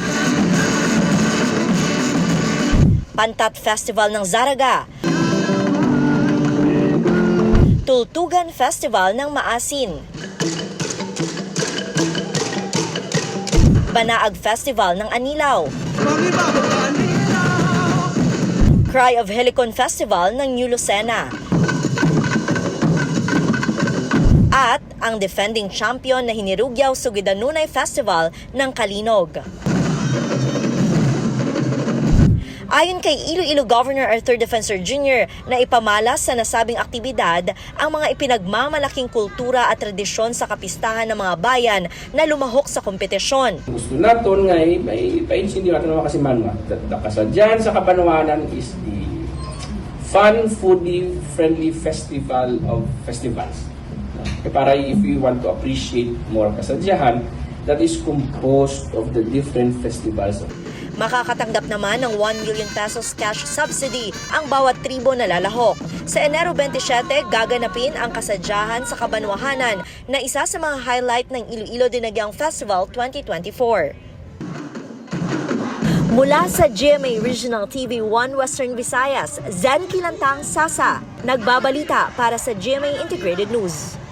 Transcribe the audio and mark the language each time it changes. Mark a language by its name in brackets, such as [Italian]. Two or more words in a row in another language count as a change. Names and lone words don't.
[Filipino] Pantat Festival ng Zaraga, Tultugan Festival ng Maasin, Banaag Festival ng Anilaw, Cry of Helicon Festival ng New Lucena, at ang [English] defending champion [Filipino] na Hinirugyaw Sugidanunay Festival ng Kalinog. Ayon kay Iloilo Governor Arthur Defensor Jr. na ipamala sa nasabing aktibidad ang mga ipinagmamalaking kultura at tradisyon sa kapistahan ng mga bayan na lumahok sa kompetisyon. [Hiligaynon] Gusto natin nga may painsin natin naman kasi manwa. [English] Kasadyahan sa Kabanwahanan is the fun, foodie, friendly festival of festivals. Para if we want to appreciate more kasadyahan, that is composed of the different festivals. [Filipino] Makakatanggap naman ng 1 [English] million pesos cash subsidy [Filipino] ang bawat tribo na lalahok. Sa Enero 27, gaganapin ang kasadyahan sa Kabanwahanan na isa sa mga highlight ng Iloilo Dinagyang Festival 2024. Mula sa GMA Regional TV 1 Western Visayas, Zen Kilantang Sasa, nagbabalita para sa GMA Integrated News.